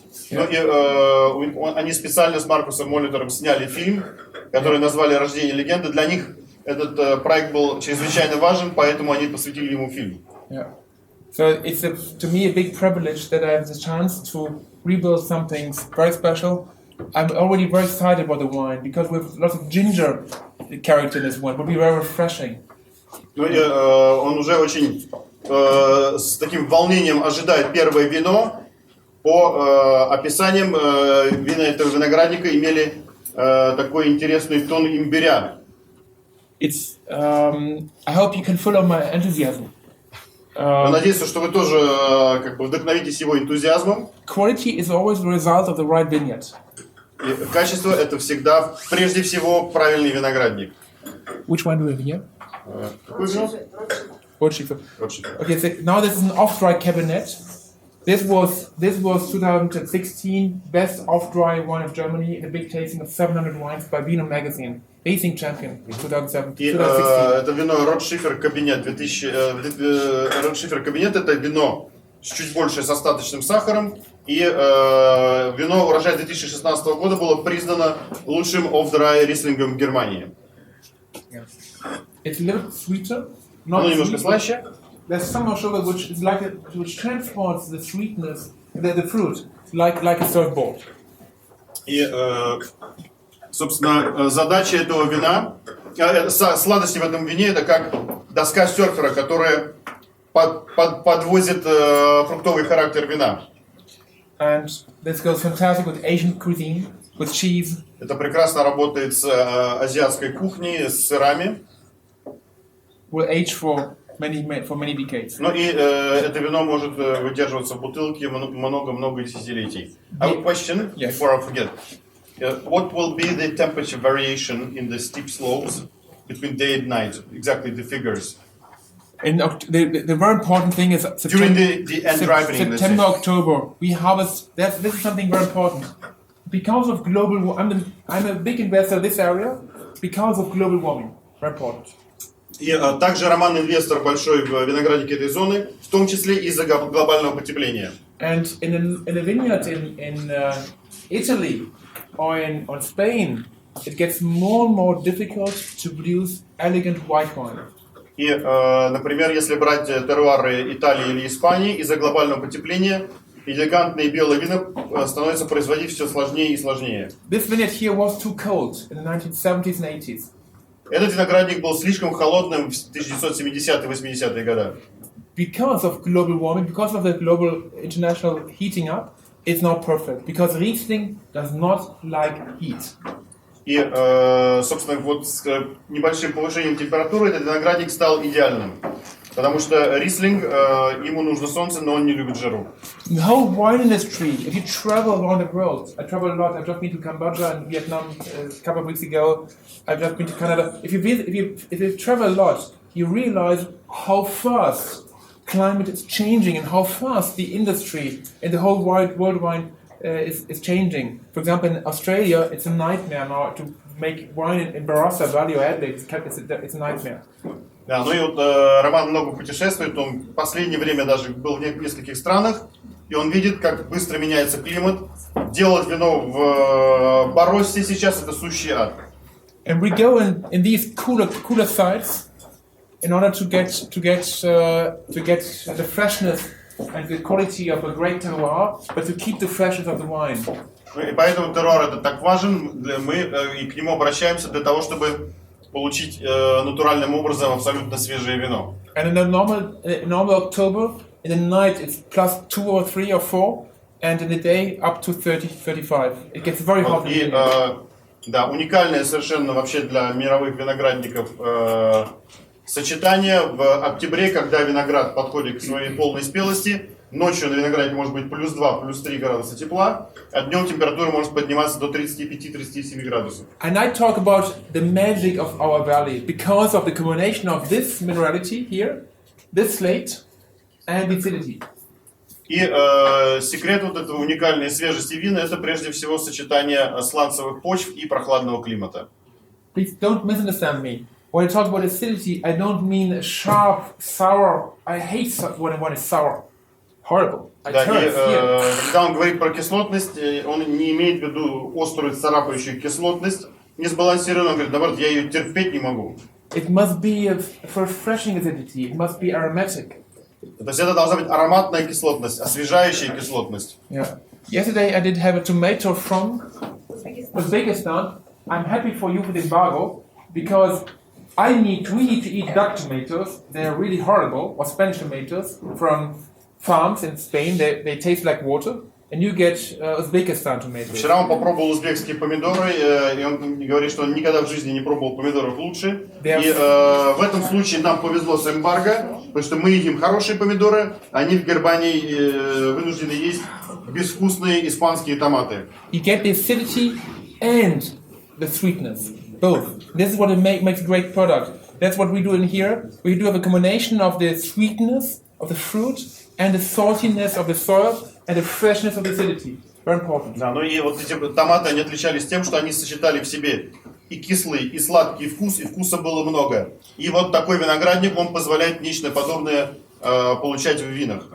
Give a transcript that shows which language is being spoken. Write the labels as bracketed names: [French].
[Russian] Ну, и, они специально с Маркусом Молитором сняли фильм, который назвали «Рождение легенды». Для них этот проект был чрезвычайно важен, поэтому они посвятили ему фильм. [English] Yeah. So it's to me a big privilege that I have the chance to rebuild something very special. I'm already very excited about the wine because we have lots of ginger character in this wine. It will be very refreshing. [Russian] Ну, и, он уже очень с таким волнением ожидает первое вино. По описаниям вина этого виноградника имели такой интересный тон имбиря. [English] It's. I hope you can follow my enthusiasm. [Russian] Надеюсь, что вы тоже как бы вдохновитесь его энтузиазмом. [English] Quality is always the result of the right vineyard. [Russian] И качество — это всегда, прежде всего, правильный виноградник. [English] Which one do we have here? [Russian] Какой вино? [English] Rotschiefer. [Russian] Rotschiefer. [English] Okay, so now this is an off-dry cabernet. This was 2016 best off-dry wine of Germany in a big tasting of 700 wines by Vino Magazine. Tasting champion 2016. [Russian] И это вино Ротшифер Кабинет 2000. Ротшифер Кабинет — это вино с чуть больше с остаточным сахаром. И вино урожая 2016 года было признано лучшим off-dry рислингом в Германии. [English] It's a little sweeter. [Russian] Оно немножко слаще. [English] There's some more sugar which transports the sweetness, the fruit, like a surfboard. [Russian] И, собственно, задача этого вина, сладости в этом вине — это как доска серфера, которая подвозит фруктовый характер вина. [English] And this goes fantastic with Asian cuisine, with cheese. [Russian] Это прекрасно работает с азиатской кухней, с сырами. [English] Will age for many decades. [Russian] Ну и это вино может выдерживаться в бутылке много-много десятилетий. [English] I have a question before I forget. What will be the temperature variation in the steep slopes between day and night? Exactly the figures. And the very important thing is During the end ripening, September, October, we harvest. This is something very important. Because of global warming, I'm a big investor in this area. Because of global warming, very important. [Russian] И также Роман инвестор большой в винограднике этой зоны, в том числе из-за глобального потепления. [English] And in a vineyard in Italy or in Spain, it gets more and more difficult to produce elegant white wine. [Russian] И, например, если брать теруары Италии или Испании, из-за глобального потепления элегантные белые вина становятся производить все сложнее и сложнее. [English] This vineyard here was too cold in the 1970s and 80s. [Russian] Этот виноградник был слишком холодным в 1970-е 80-е годы. [English] Because of global warming, because of the global international heating up, it's not perfect. Because Riesling does not like heat. [Russian] И, собственно, вот с небольшим повышением температуры этот виноградник стал идеальным. Потому что рислинг, ему нужно солнце, но он не любит жару. [English] The whole wine industry, if you travel around the world, I travel a lot, I've just been to Cambodia and Vietnam a couple of weeks ago, I've just been to Canada. If you travel a lot, you realize how fast climate is changing and how fast the industry and the whole world wine is changing. For example, in Australia, it's a nightmare now to make wine in Barossa Valley or Adelaide. It's a nightmare. [Russian] Да, ну и вот Роман много путешествует, он в последнее время даже был в нескольких странах, и он видит, как быстро меняется климат. Делать вино в Бароссе сейчас это сущий ад. [English] And we go in these cooler sites in order to get the freshness and the quality of a great terroir, but to keep the freshness of the wine. [Russian] И поэтому терроир это так важен, мы и к нему обращаемся для того, чтобы получить натуральным образом абсолютно свежее вино. [English] And in a normal October, in the night it's plus 2 or 3 or 4, and in the day up to 30-35. It gets very hot. [Russian] И да, уникальное совершенно вообще для мировых виноградников сочетание в октябре, когда виноград подходит к своей полной спелости. Ночью на винограде может быть плюс 2, плюс 3 градуса тепла, а днем температура может подниматься до 35-37 градусов. [English] And I talk about the magic of our valley because of the combination of this minerality here, this slate, and the acidity. [Russian] И секрет вот этого уникальной свежести вина это прежде всего сочетание сланцевых почв и прохладного климата. [English] Please don't misunderstand me. When I talk about acidity, I don't mean sharp, sour. I hate when one is sour. Horrible. [Russian] Да, и когда он говорит про кислотность, он не имеет в виду острую царапающую кислотность, несбалансированную, он говорит, наоборот, я ее терпеть не могу. [English] It must be a refreshing acidity. It must be aromatic. [Russian] То есть это должна быть ароматная кислотность, освежающая кислотность. [English] Yeah. Yesterday I did have a tomato from Uzbekistan. I'm happy for you for the embargo because we need to eat duck tomatoes. They're really horrible, or Spanish tomatoes from farms in Spain. They taste like water, and you get Uzbekistan tomatoes. [Russian] Вчера он попробовал узбекские помидоры, и он говорит, что он никогда в жизни не пробовал помидоров лучше. И в этом случае нам повезло с эмбарго, потому что мы едим хорошие помидоры, они в Германии вынуждены есть безвкусные испанские томаты. [English] You get the acidity and the sweetness, both. This is what makes a great product. That's what we do in here. We do have a combination of the sweetness of the fruit and the saltiness of the soil and the freshness of the acidity. Very important. [Russian] Да, ну и вот эти томаты, они отличались тем, что они сочетали в себе и кислый, и сладкий вкус, и вкуса было много. И вот такой виноградник, он позволяет нечто подобное получать в винах.